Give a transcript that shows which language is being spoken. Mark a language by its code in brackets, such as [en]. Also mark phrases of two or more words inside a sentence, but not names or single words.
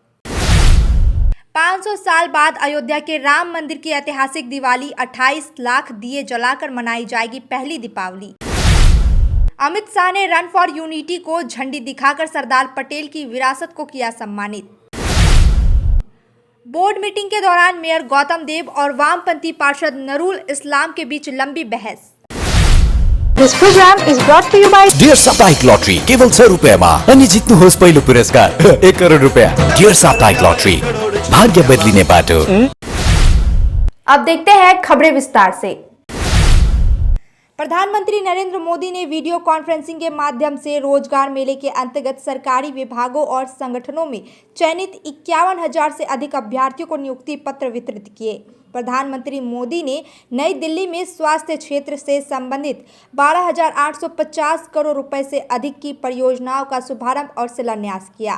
[hi] 500 साल बाद अयोध्या के राम मंदिर की ऐतिहासिक दिवाली, 28 लाख दिए जलाकर मनाई जाएगी पहली दीपावली। अमित शाह ने [en] run for unity [hi] को झंडी दिखाकर सरदार पटेल की विरासत को किया सम्मानित। [en] board meeting [hi] के दौरान मेयर गौतम देव और वामपंथी पार्षद नरूल इस्लाम के बीच लंबी बहस। [en] This program is brought to you by [ne] डियर साप्ताहिक लॉटरी केवल 100 रुपयामा अनि जित्नुहोस् पहिलो पुरस्कार 1 करोड रुपया। डियर साप्ताहिक लॉटरी, भाग्य बदलिने बाटो। [hi] अब देखते हैं खबरें विस्तार से। प्रधानमंत्री नरेंद्र मोदी ने [en] video conferencing [hi] के माध्यम से रोजगार मेले के अंतर्गत सरकारी विभागों और संगठनों में चयनित 51,000 से अधिक अभ्यर्थियों को नियुक्ति पत्र वितरित किए। प्रधानमंत्री मोदी ने नई दिल्ली में स्वास्थ्य क्षेत्र से संबंधित 12,850 करोड़ रुपए से अधिक की परियोजनाओं का शुभारंभ और शिलान्यास किया।